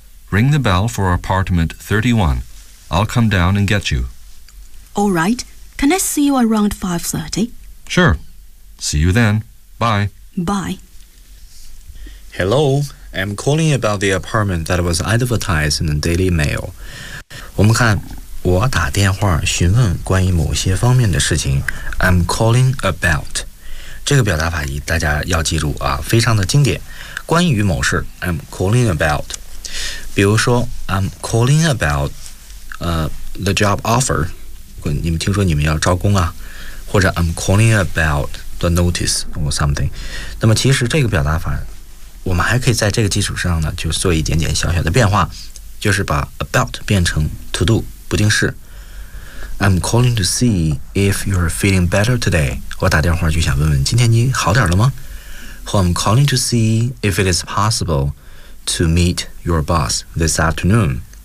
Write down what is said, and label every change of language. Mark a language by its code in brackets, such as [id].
[en] Ring the bell for apartment 31. I'll come down and get you. All right. Can I see you around 5:30? Sure. See you then. Bye. Bye. Hello. I'm calling about the apartment that was advertised in the Daily Mail. [zh] 我们看，我打电话询问关于某些方面的事情。 [en] I'm calling about. [zh] 这个表达法大家要记住啊，非常的经典。关于某事 [en] ，I'm calling about. [zh] 比如说 [en] ，I'm calling about, the job offer. [zh] 你们听说你们要招工啊？或者 [en] I'm calling about the notice or something. [zh] 那么其实这个表达法。我们还可以在这个基础上呢就做一点点小小的变化，就是把 about 变成 to do 不定式。 [en] I'm calling to see if you're feeling better today. [zh] 我打电话就想问问今天你好点了吗。 [en] I'm calling to see if it is possible to meet your boss this afternoon.